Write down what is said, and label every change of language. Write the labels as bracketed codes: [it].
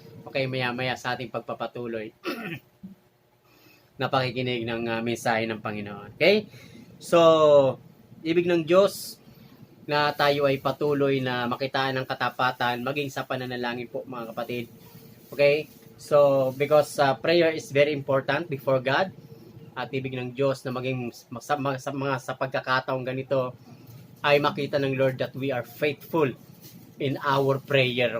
[tl] Okay, maya-maya sa ating pagpapatuloy na pakikinig ng mensahe ng Panginoon. Okay? So, ibig ng Diyos na tayo ay patuloy na makitaan ng katapatan maging sa pananalangin po mga kapatid. Okay? [en] So, because prayer is very important before God. [tl] At ibig ng Diyos na maging sa pagkakataong ganito ay makita ng Lord [en] that we are faithful in our prayer.